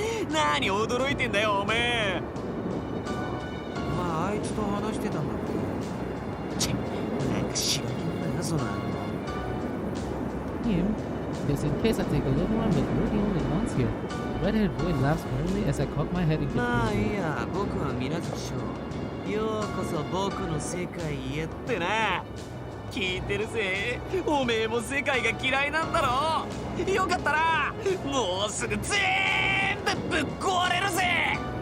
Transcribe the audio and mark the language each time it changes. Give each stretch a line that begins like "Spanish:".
Japanese: 何驚いてんだよおめえ。まああいつと話してたんだけど、チッ、なんか知らねえんだよその。
English: Him? Just in case I take a little run, but we're the only ones here. Redheaded boy laughs merrily as I cock my head in
Japanese: まあいい
English: confusion.
Japanese: や、僕は水無月翔。ようこそ僕の世界へってな。聞いてるぜ、おめえも世界が嫌いなんだろ。よかったらもうすぐ全部ぶっ壊れるぜ。